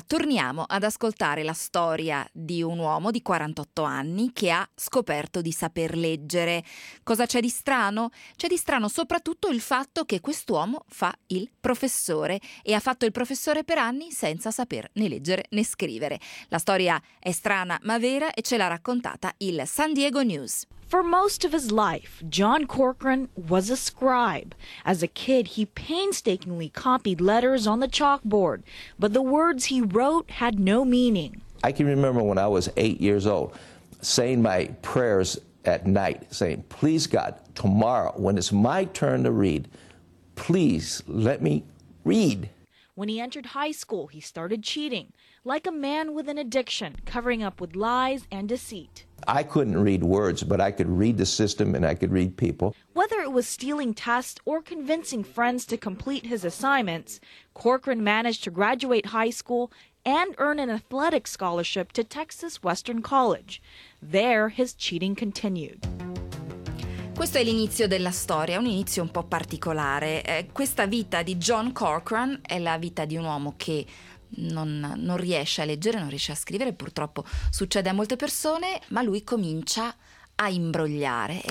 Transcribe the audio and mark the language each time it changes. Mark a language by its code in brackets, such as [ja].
[it] Torniamo ad ascoltare la storia di un uomo di 48 anni che ha scoperto di saper leggere. Cosa c'è di strano? C'è di strano soprattutto il fatto che quest'uomo fa il professore e ha fatto il professore per anni senza saper né leggere né scrivere. La storia è strana ma vera e ce l'ha raccontata il San Diego News. [en] For most of his life, John Corcoran was a scribe. As a kid, he painstakingly copied letters on the chalkboard, but the words he wrote had no meaning. I can remember when I was 8 years old, saying my prayers at night, saying, "Please God, tomorrow, when it's my turn to read, please let me read." When he entered high school, he started cheating, like a man with an addiction, covering up with lies and deceit. I couldn't read words, but I could read the system and I could read people. Whether it was stealing tests or convincing friends to complete his assignments, Corcoran managed to graduate high school and earn an athletic scholarship to Texas Western College. There, his cheating continued. [it] Questo è l'inizio della storia, un inizio un po' particolare. Questa vita di John Corcoran è la vita di un uomo che non riesce a leggere, non riesce a scrivere, purtroppo succede a molte persone, ma lui comincia a imbrogliare.